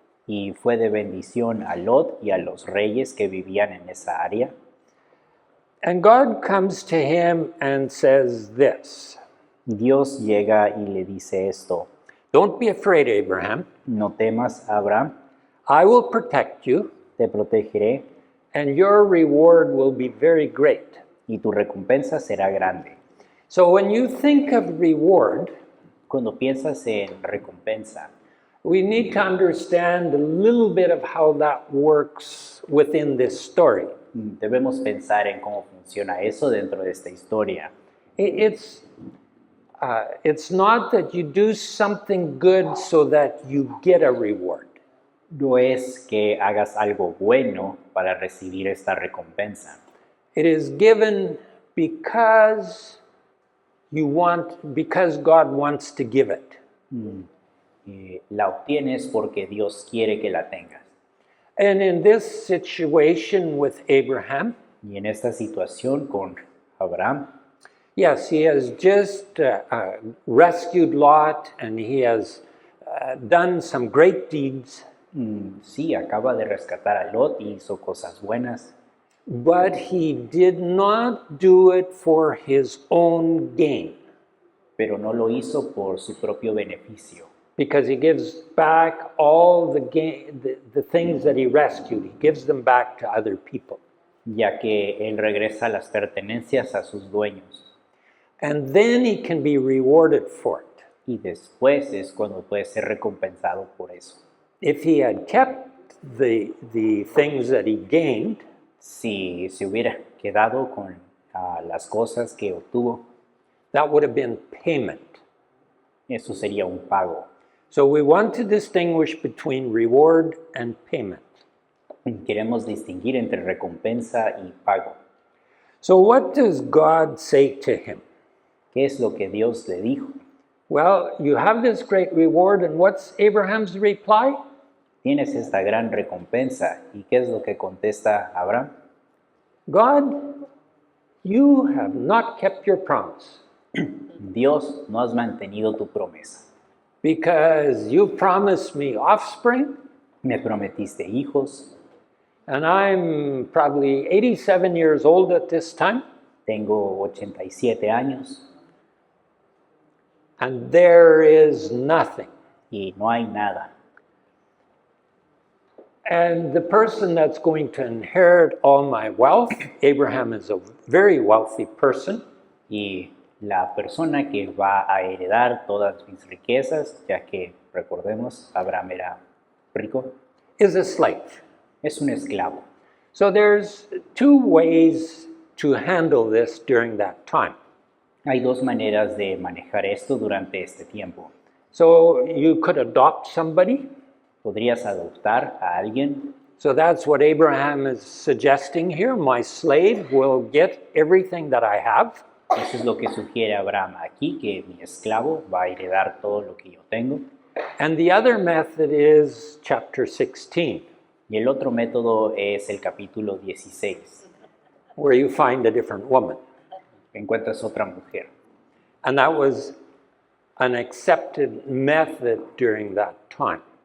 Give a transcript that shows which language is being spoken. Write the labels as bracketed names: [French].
[Spanish] y fue de bendición a Lot y a los reyes que vivían en esa área. [English] And God comes to him and says this, [Spanish] Dios llega y le dice esto: [English] don't be afraid, Abraham. [Spanish] no temas, Abraham, [English] I will protect you, [Spanish] te protegeré [English] and your reward will be very great. [Spanish] y tu recompensa será grande. [English] So when you think of reward, [Spanish] Cuando piensas en recompensa, [English] we need to understand a little bit of how that works within this story. [Spanish] Debemos pensar en cómo funciona eso dentro de esta historia. [English] It's not that you do something good so that you get a reward. [Spanish] No es que hagas algo bueno para recibir esta recompensa. [English] It is given because God wants to give it. [Spanish] La obtienes porque Dios quiere que la tengas. [English] And in this situation with Abraham, [Spanish] Y en esta situación con Abraham, [English] yes, he has just rescued Lot and he has done some great deeds, [Spanish] sí, acaba de rescatar a Lot y hizo cosas buenas, [English] but he did not do it for his own gain, [Spanish] pero no lo hizo por su propio beneficio, [English] because he gives back all the things that he rescued. He gives them back to other people. [Spanish] ya que él regresa las pertenencias a sus dueños. [English] And then he can be rewarded for it. [Spanish] Y después es cuando puede ser recompensado por eso. [English] If he had kept the things that he gained, [Spanish] Si se hubiera quedado con las cosas que obtuvo, [English] that would have been payment. [Spanish] eso sería un pago. [English] So we want to distinguish between reward and payment. [Spanish] Queremos distinguir entre recompensa y pago. [English] So what does God say to him? [Spanish] ¿Qué es lo que Dios le dijo? [English] Well, you have this great reward, and what's Abraham's reply? [Spanish] Tienes esta gran recompensa. ¿Y qué es lo que contesta Abraham? [English] God, you have not kept your promise, [Spanish] Dios, no has mantenido tu promesa. [English] because you promised me offspring, [Spanish] Me prometiste hijos. [English] and I'm probably 87 years old at this time, [Spanish] Tengo 87 años [English] and there is nothing. [Spanish] y no hay nada. [English] And the person that's going to inherit all my wealth, Abraham is a very wealthy person, [Spanish] Y la persona que va a heredar todas mis riquezas, ya que recordemos, Abraham era rico, [English] is a slave. [Spanish] es un esclavo. [English] So there's two ways to handle this during that time. [Spanish] Hay dos maneras de manejar esto durante este tiempo. [English] So you could adopt somebody. [Spanish] Podrías adoptar a alguien. [English] So that's what Abraham is suggesting here. My slave will get everything that I have. [Spanish] Eso es lo que sugiere Abraham aquí, que mi esclavo va a heredar todo lo que yo tengo. [English] And the other method is chapter 16, [Spanish] Y el otro método es el capítulo 16. [English] where you find a different woman. [Spanish] Encuentras otra mujer. [English] And that was an accepted method during that time.